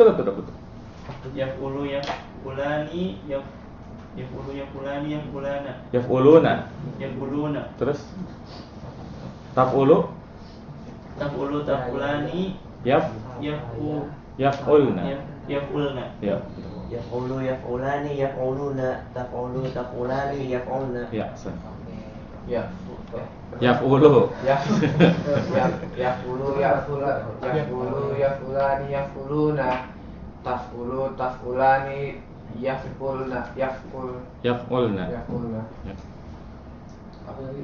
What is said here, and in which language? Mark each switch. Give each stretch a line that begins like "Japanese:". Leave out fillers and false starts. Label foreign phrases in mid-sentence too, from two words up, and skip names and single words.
Arabic: يقول يقولان يقول يقولان يقولانا. Yaf'uluna. Yaquluna.
Indonesian: Terus. Taf'ulu
Arabic: تفعل تفعلان yaf'ulna. yaqulna.
Indonesian: Ya.
Arabic: يقول يقولان يقولون تقول تقولان يقلن.
Indonesian: Ya, sen. Ya.
Arabic: Yaf'ulu. يفعل يفعلان يفعلون. تفعل تفعلان يفعلن. Yaf'ulna. Yaf'ulna.
Indonesian: Ya. Apa tadi?